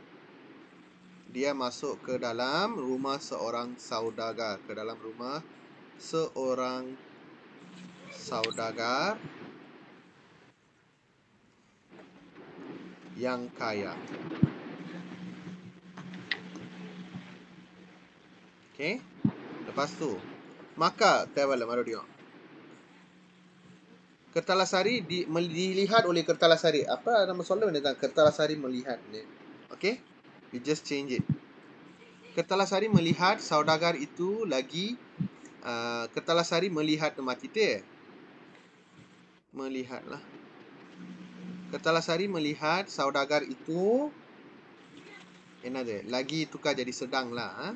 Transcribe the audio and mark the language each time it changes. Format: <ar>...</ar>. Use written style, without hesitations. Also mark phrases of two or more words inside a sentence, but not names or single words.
<ms>Dia masuk ke dalam rumah seorang saudagar, ke dalam rumah seorang saudagar yang kaya. Okay. Lepas tu, maka</ms> <ta>தேவையில்ல மறுபடியும்.</ta> <ms>Kertalasari dilihat oleh Kertalasari. Apa nama</ms> <ta>சொல்ல வேண்டியதுதான்</ta> <ms>Kertalasari melihat ni. Okay?</ms> <en>We just change it.</en> <ms>Kertalasari melihat saudagar itu lagi Kertalasari melihat mati te. Melihatlah. Kertalasari melihat saudagar itu lagi tukar jadi sedang lah.</ms>